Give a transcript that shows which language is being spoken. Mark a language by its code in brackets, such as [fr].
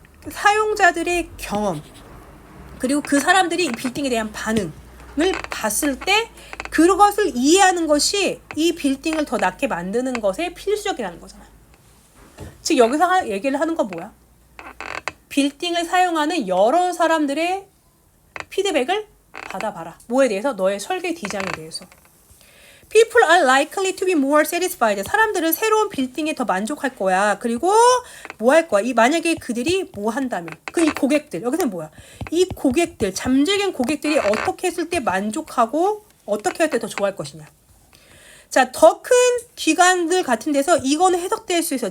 [ko] 사용자들의 경험 그리고 그 사람들이 이 빌딩에 대한 반응을 봤을 때 그것을 이해하는 것이 이 빌딩을 더 낫게 만드는 것에 필수적이라는 거잖아. 즉 여기서 얘기를 하는 건 뭐야? 빌딩을 사용하는 여러 사람들의 피드백을 받아봐라. 뭐에 대해서? 너의 설계 디자인에 대해서. [en] People are likely to be more satisfied. [ko] 사람들은 새로운 빌딩에 더 만족할 거야. 그리고 뭐 할 거야? 만약에 그들이 뭐 한다면. 이 고객들. 여기서는 뭐야? 이 고객들, 잠재적인 고객들이 어떻게 했을 때 만족하고 어떻게 할 때 더 좋아할 것이냐. 자, 더 큰 기관들 같은 데서 이거는 해석될 수 있어.